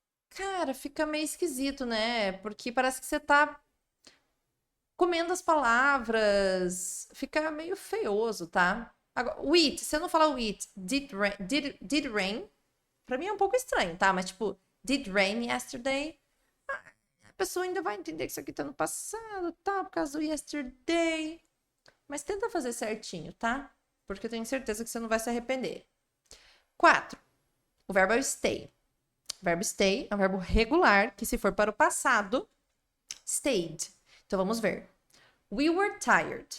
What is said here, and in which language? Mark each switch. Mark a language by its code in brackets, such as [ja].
[pt] Cara, fica meio esquisito, né? Porque parece que você tá comendo as palavras. Fica meio feioso, tá? Agora, o it, se eu não falar o it, [en] did rain, [pt] pra mim é um pouco estranho, tá? Mas tipo, [en] did rain yesterday? [pt] A pessoa ainda vai entender que isso aqui tá no passado, tá? Por causa do yesterday. Mas tenta fazer certinho, tá? Porque eu tenho certeza que você não vai se arrepender. 4. O verbo é stay. O verbo stay é um verbo regular, que se for para o passado, stayed. Então, vamos ver. [en] We were tired.